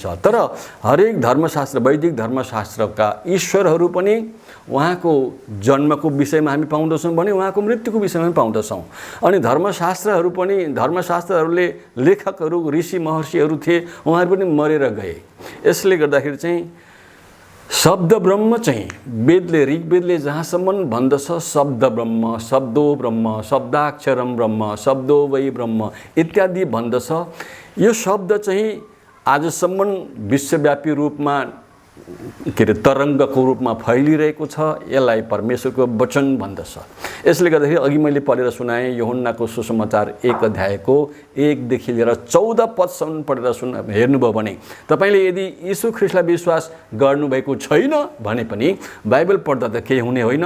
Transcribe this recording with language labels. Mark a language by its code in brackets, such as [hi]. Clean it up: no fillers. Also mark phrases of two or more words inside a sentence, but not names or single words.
[ne] तर हरेक धर्मशास्त्र वैदिक धर्मशास्त्रका ईश्वरहरू पनि उहाँको जन्मको विषयमा हामी पाउँदछौँ भने उहाँको मृत्युको विषयमा पनि पाउँदछौँ। अनि धर्मशास्त्रहरूले लेखकहरू ऋषि महर्षिहरू थिए, उहाँहरू पनि मरेर गए। यसले गर्दाखेरि चाहिँ [sa] शब्द ब्रह्म चाहिँ वेदले ऋग्वेदले जहाँसम्म भन्दछ शब्द ब्रह्म, शब्दो ब्रह्म, शब्दाक्षरम ब्रह्म, शब्दो वै ब्रह्म [ne] इत्यादि भन्दछ। यो शब्द चाहिँ आजसम्म विश्वव्यापी रूपमा के अरे तरङ्गको रूपमा फैलिरहेको छ, यसलाई परमेश्वरको वचन भन्दछ। यसले गर्दाखेरि अघि मैले पढेर सुनाएँ यूहन्नाको सुसमाचार 1 अध्यायको 1 देखि लिएर 14 पदसम्म पढेर हेर्नुभयो भने तपाईँले यदि यीशु ख्रीष्टलाई विश्वास गर्नुभएको छैन भने पनि बाइबल पढ्दा त केही हुने होइन।